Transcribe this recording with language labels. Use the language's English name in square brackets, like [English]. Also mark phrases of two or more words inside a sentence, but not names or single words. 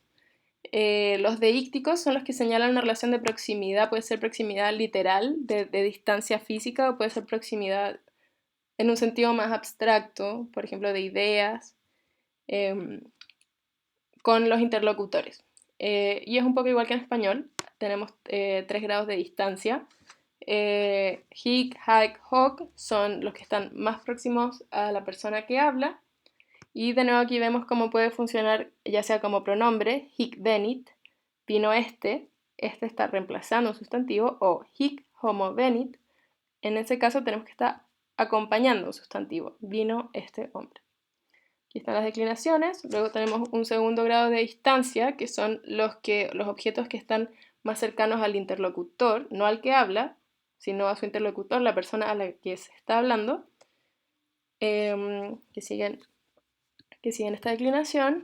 [Spanish] Los deícticos son los que señalan una relación de proximidad, puede ser proximidad literal, de distancia física, o puede ser proximidad en un sentido más abstracto, por ejemplo, de ideas, con los interlocutores. Y es un poco igual que en español, tenemos 3 grados de distancia. [Latin] Hic, haec, hoc [Spanish] son los que están más próximos a la persona que habla. Y de nuevo aquí vemos cómo puede funcionar ya sea como pronombre, [Latin] hic venit, [Spanish] vino este está reemplazando un sustantivo, o [Latin] hic homo venit, [Spanish] en ese caso tenemos que estar acompañando un sustantivo, vino este hombre. Aquí están las declinaciones, luego tenemos un segundo grado de distancia, que son los objetos que están más cercanos al interlocutor, no al que habla, sino a su interlocutor, la persona a la que se está hablando, que siguen esta declinación.